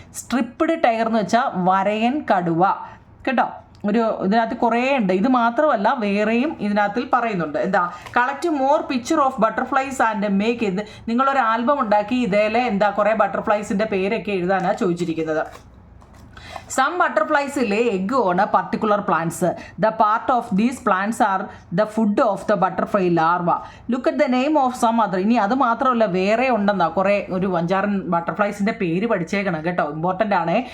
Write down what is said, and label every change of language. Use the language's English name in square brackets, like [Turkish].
[Malayalam] Stripped tiger എന്ന് വെച്ചാൽ വരയൻ കടുവ കേട്ടോ. ഇതിനകത്ത് കുറേ ഉണ്ട്. ഇത് മാത്രമല്ല വേറെയും ഇതിനകത്തിൽ പറയുന്നുണ്ട്. [English] എന്താ, collect more picture of butterflies and make. [Malayalam] നിങ്ങളൊരു ആൽബം ഉണ്ടാക്കി ഇതേലെ കുറേ ബട്ടർഫ്ലൈസിൻ്റെ പേരൊക്കെ എഴുതാനാണ് ചോദിച്ചിരിക്കുന്നത്. [English] Some butterflies lay egg on a particular plants. The part of these plants are the food of the butterfly larva. Look at the name of some other. [Malayalam] ഇനി അത് മാത്രമല്ല വേറെ ഉണ്ടെന്നാ കുറേ ഒരു 5-6 ബട്ടർഫ്ലൈസിൻ്റെ പേര് പഠിച്ചേക്കണം കേട്ടോ. ഇമ്പോർട്ടൻ്റ് ആണേ.